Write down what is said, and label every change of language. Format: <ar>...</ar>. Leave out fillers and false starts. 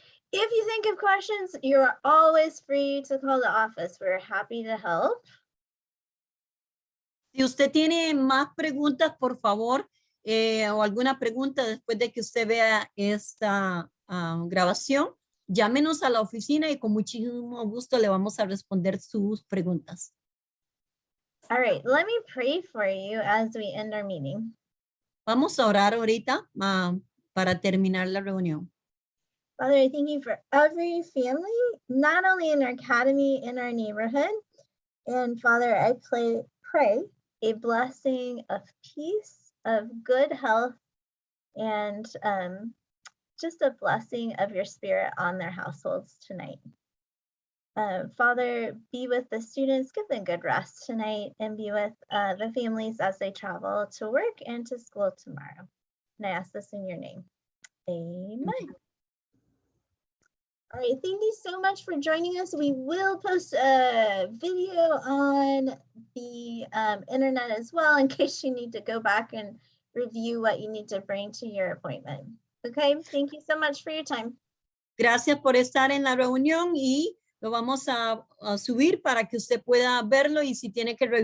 <en>If you think of questions, you're always free to call the office. We're happy to help.</en> <es>Si usted tiene más preguntas, por favor, o alguna pregunta después de que usted vea esta grabación, llámenos a la oficina y con muchísimo gusto le vamos a responder sus preguntas.</es> <en>All right, let me pray for you as we end our meeting.</en> <es>Vamos a orar ahorita para terminar la reunión.</es> <en>Father, I thank you for every family, not only in our academy, in our neighborhood. And Father, I pray a blessing of peace, of good health, and just a blessing of your spirit on their households tonight. Father, be with the students, give them good rest tonight, and be with the families as they travel to work and to school tomorrow. And I ask this in your name. Amen. All right, thank you so much for joining us. We will post a video on the internet as well in case you need to go back and review what you need to bring to your appointment. Okay, thank you so much for your time.</en> <es>Gracias por estar en la reunión y lo vamos a subir para que usted pueda verlo y si tiene que revisar algo más, lo puede hacer luego. Pasen buena noche.</es>